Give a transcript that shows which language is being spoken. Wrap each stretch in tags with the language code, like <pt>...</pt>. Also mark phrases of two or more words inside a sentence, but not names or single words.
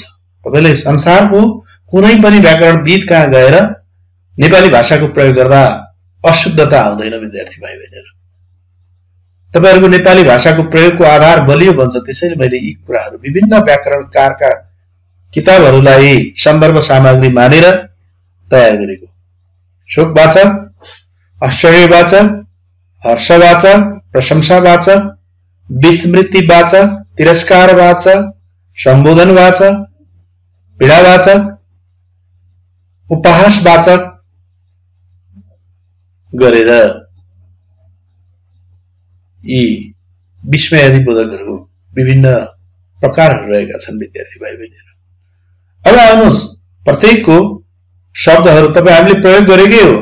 <ne>तपाईले संसारको कुनै पनि व्याकरणविद कहाँ गएर नेपाली भाषाको प्रयोग गर्दा अशुद्धता आउँदैन विद्यार्थी भाइ बहिनीहरू। तपाईहरुको नेपाली भाषाको प्रयोगको आधार बलियो बन्छ। त्यसैले मैले यी कुराहरू विभिन्न व्याकरणकारका किताबहरूलाई सन्दर्भ सामग्री मानेर तयार गरेको। शोकवाचक, आश्चर्यवाचक, हर्षवाचक, प्रशंसावाचक, विस्मृतिवाचक, तिरस्कारवाचक, सम्बोधनवाचक, पीडावाचक, उपहासवाचक गरेर यी विस्मयादि बोधकहरू विभिन्न प्रकारहरू रहेका छन् विद्यार्थी भाइ बहिनीहरू। अब आउनुहोस्, प्रत्येकको शब्दहरू तपाईं हामीले प्रयोग गरेकै हो।</ne>